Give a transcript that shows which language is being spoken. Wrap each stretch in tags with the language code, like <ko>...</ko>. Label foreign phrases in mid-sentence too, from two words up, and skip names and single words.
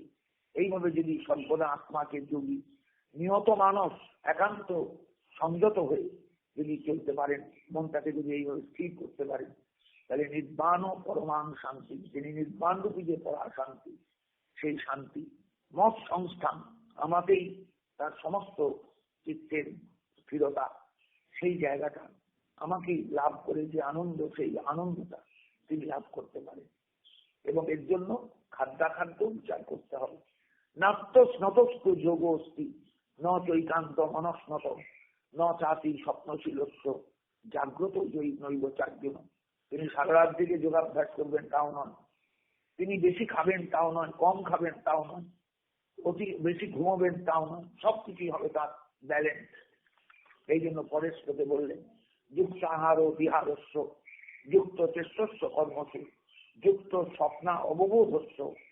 <bn>এইভাবে যদি সর্বদা আত্মাকে যোগী, নিয়ত মানস, একান্ত সংযত হয়ে যদি চলতে পারেন, মনটাকে যদি এইভাবে স্থির করতে পারেন, তাহলে</bn> <sa>নির্বাণ পরমাং শান্তি,</sa> <bn>তিনি নির্বাণ রূপী যে পরা শান্তি, সেই শান্তি মত সংস্থান, আমাকেই তার সমস্ত চিত্তের স্থিরতা, সেই জায়গাটা আমাকেই লাভ করে যে আনন্দ, সেই আনন্দটা তিনি লাভ করতে পারেন। এবং এর জন্য খাদ্যাখাদ্য বিচার করতে হবে।</bn> <sa>নাত্য স্নতস্তু যোগ অস্তি ন চৈকান্ত মনস্নত ন চাতি স্বপ্নশীলস্য জাগ্রত নৈব চার্যন।</sa> <bn>তিনি সারা রাত দিকে যোগাভ্যাস করবেন তাও নয়, তিনি বেশি খাবেন তাও নয়, কম খাবেন তাও নয়, অতি বেশি ঘুমাবেন তাও নয়, সবকিছুই হবে তার ব্যালেন্স। এই জন্য পরের শ্লোকে বললেন,</bn> <sa>যুক্ত আহার ও বিহারস্য যুক্ত চেষ্টস্য কর্মসু যুক্ত স্বপ্না অববোধস্য</sa>